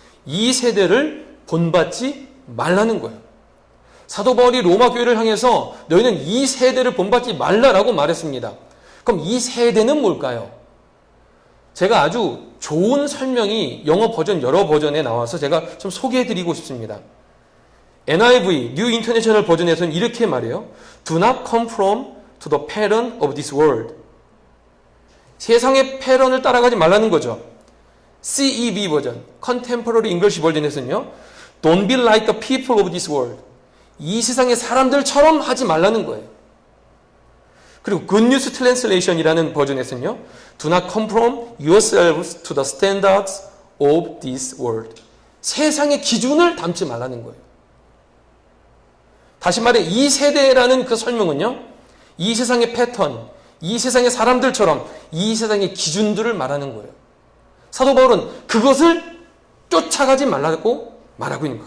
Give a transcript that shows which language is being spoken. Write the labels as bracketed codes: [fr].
[ko] 이 세대를 본받지 말라는 거예요. 사도 바울이 로마 교회를 향해서 너희는 이 세대를 본받지 말라라고 말했습니다. 그럼 이 세대는 뭘까요? 제가 아주 좋은 설명이 영어 버전 여러 버전에 나와서 제가 좀 소개해드리고 싶습니다. NIV, New International 버전에서는 이렇게 말해요. Do not conform to the pattern of this world. 세상의 패런을 따라가지 말라는 거죠. CEV 버전, Contemporary English 버전에서는요. [en] Don't be like the people of this world. [ko] 이 세상의 사람들처럼 하지 말라는 거예요. 그리고 Good News Translation이라는 버전에서는요. [en] Do not conform yourselves to the standards of this world. [ko] 세상의 기준을 담지 말라는 거예요. 다시 말해 이 세대라는 그 설명은요. 이 세상의 패턴, 이 세상의 사람들처럼 이 세상의 기준들을 말하는 거예요. 사도 바울은 그것을 쫓아가지 말라고 말하고 있는 거예요.